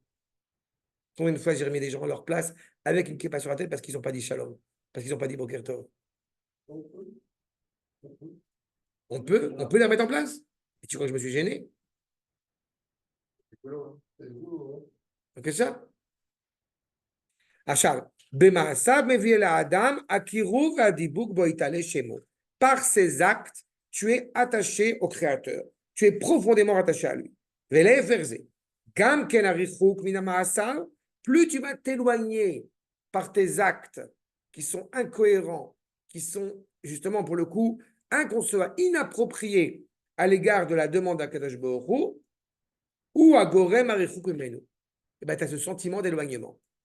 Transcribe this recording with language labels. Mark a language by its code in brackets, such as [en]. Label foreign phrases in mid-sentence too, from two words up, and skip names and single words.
[fr] Combien de fois j'ai remis des gens à leur place avec une kippa sur la tête parce qu'ils n'ont pas dit Shalom, parce qu'ils n'ont pas dit [he] בוקר טוב. [fr] On peut la mettre en place. Et tu crois que je me suis gêné? Donc ça. [he] עכשיו, במעשיו מביא אל האדם הקירוב והדיבוק בו יתעלה שמו. [fr] Par ces actes, tu es attaché au Créateur. Tu es profondément attaché à lui. [he] ולהפך זה, גם כן הריחוק מן המעשר, [fr] plus tu vas t'éloigner par tes actes qui sont incohérents, qui sont justement pour le coup inconcevables, inappropriés à l'égard de la demande d' [he] הקדוש ברוך הוא, [fr] ou à [he] גורם הריחוק ממנו. [fr] Et bien, tu as ce sentiment d'éloignement.